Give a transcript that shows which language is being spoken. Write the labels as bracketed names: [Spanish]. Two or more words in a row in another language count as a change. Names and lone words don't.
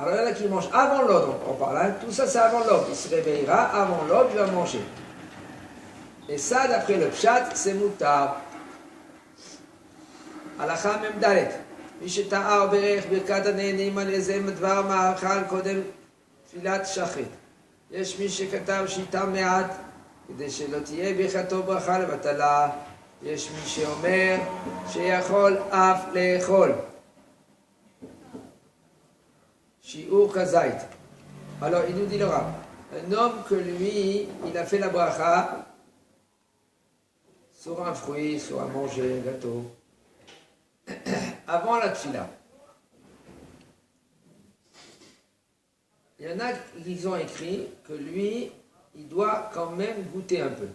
[French] Alors il y en a qui mangent avant l'aube, on parle, hein. Tout ça c'est avant l'aube, il se réveillera, avant l'aube il va manger. Et ça d'après le pshat, c'est mutar. [Hebrew] הלכה מ"ד מי שטעה או בירך ברכת הנהנים על איזה דבר מאכל קודם תפילת שחרית. יש מי שכתב שיטה מעט כדי שלא תהיה ברכתו ברכה לבטלה. יש מי שאומר שיכול אף לאכול. שיעור כזית. [French] Alors il nous dit le Rav, un homme que lui, il a fait la bracha sur un fruit, sur un manger, un gâteau, avant la tefila. Il y en a qui ont écrit que lui, il doit quand même goûter un peu.